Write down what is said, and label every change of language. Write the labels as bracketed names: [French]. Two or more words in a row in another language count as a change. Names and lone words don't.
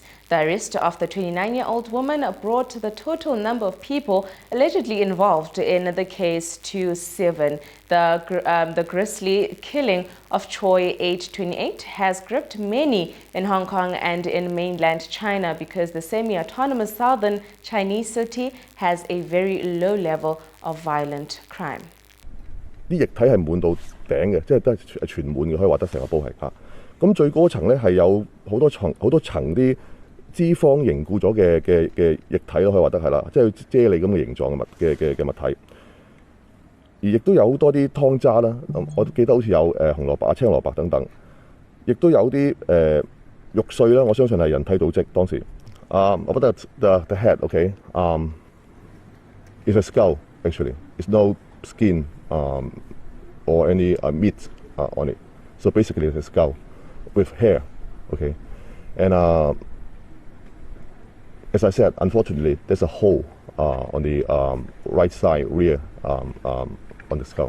[English] The arrest of the 29-year-old woman brought the total number of people allegedly involved in the case to 7. The grisly killing of Choi, aged 28, has gripped many in Hong Kong and in mainland China because the semi-autonomous southern Chinese city has a very low level of violent crime. [Cantonese] 啲液體係滿到頂嘅，即係都係全滿嘅，可以話得成個煲係嚇。咁最高層咧係有好多層啲脂肪凝固咗嘅液體咯，可以話得係啦，即係啫喱咁嘅形狀嘅物體。而亦都有好多啲湯渣啦，我記得好似有紅蘿蔔啊、青蘿蔔等等，亦都有啲肉碎啦，我相信係人體組織當時。我覺得 [English] the head, okay, is a skull actually. It's no skin or any meat on it. So basically it's a skull with hair, okay? And as I said, unfortunately, there's a hole on the right side rear on the skull.